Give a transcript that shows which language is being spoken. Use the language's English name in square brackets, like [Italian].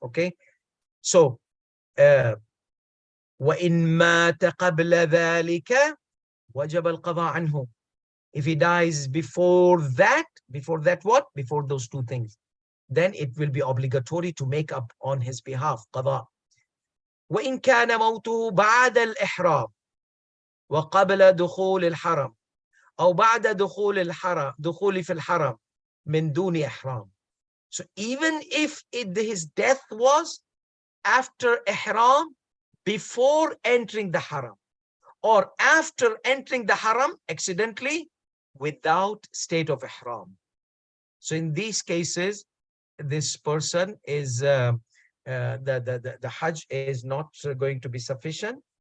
[English] Okay? So, [Arabic] وَإِن مَاتَ قَبْلَ ذَلِكَ وَجَبَ الْقَضَاءُ عَنْهُ. [English] If he dies before that what? Before those two things, then it will be obligatory to make up on his behalf, qada. [Arabic] وَإِن كَانَ مَوْتُهُ بَعْدَ الْإِحْرَامِ وَقَبْلَ دُخُولِ الْحَرَمِ أو بعد دخول في الحرم من دون إحرام. [English] So even if his death was after ihram, before entering the haram, or after entering the haram accidentally without state of ihram. So in these cases, this person is the Hajj is not going to be sufficient.